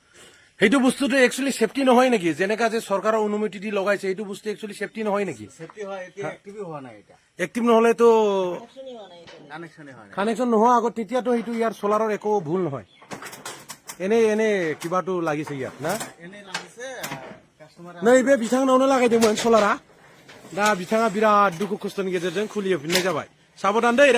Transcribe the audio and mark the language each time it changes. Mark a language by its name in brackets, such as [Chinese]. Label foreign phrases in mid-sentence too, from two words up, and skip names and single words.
[Assamese] সেইটো বস্তুটো [English] actually safety [Assamese] নহয় নেকি যেনেকা যে চৰকাৰৰ অনুমতি দি লগাইছে এইটো বস্তু [English] actually safety [Assamese] নহয় নেকি সেফটি হয় এতিয়া এক্টিভো হোৱা নাই এটা এক্টিভ নহলেতো কানেকশ্যনে হোৱা নাই কানেকশ্যন নোহোৱা আগত তেতিয়াতো সেইটো ইয়াৰ চলাৰৰ একো ভুল নহয় এনে কিবাটো লাগিছে ইয়াত না এনেই লাগিছে কাস্টমাৰ [Bodo] नैबे बिथांनावनो लागायदोंमोन सलारा दा बिथाङा बिराद दुखु खस्थ'नि गेजेरजों खुलिहोफिननाय जाबाय साबधान दै